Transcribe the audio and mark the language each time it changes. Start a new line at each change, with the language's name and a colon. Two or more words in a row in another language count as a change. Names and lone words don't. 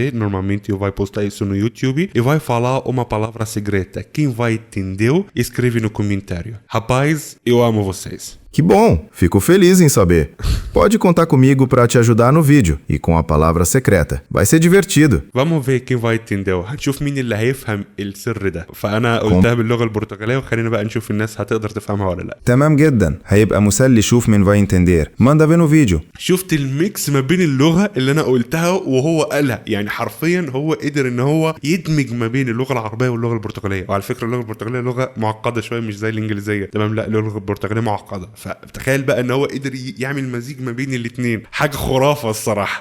Portuguese: Normalmente eu vou postar isso no YouTube e vai falar uma palavra secreta. Quem vai entender, escreve no comentário. Rapaz, eu amo vocês. Que bom, fico feliz em saber. Pode contar comigo para te ajudar no vídeo e com a palavra secreta. Vai ser divertido. Vamos ver quem vai entender.
Arabic: هنشوف مين اللي هيفهم السر ده. فأنا قلتها باللغة البرتغالية وخلينا بقى نشوف الناس هتقدر تفهمها ولا لا. تمام جدا. هيبقى مسلي. شوف مين
Portuguese: vai entender. Manda ver no vídeo.
Arabic: شفت الميكس ما بين اللغة اللي أنا قلتها وهو قالها، يعني حرفيا هو قدر إن هو يدمج ما بين اللغة العربية واللغة البرتغالية. وعلى فكرة اللغة البرتغالية لغة معقدة شوية مش زي الإنجليزية، تمام؟ لا اللغة البرتغالية معقدة. فتخيل بقى ان هو قدر يعمل مزيج ما بين الاثنين، حاجه خرافه الصراحه.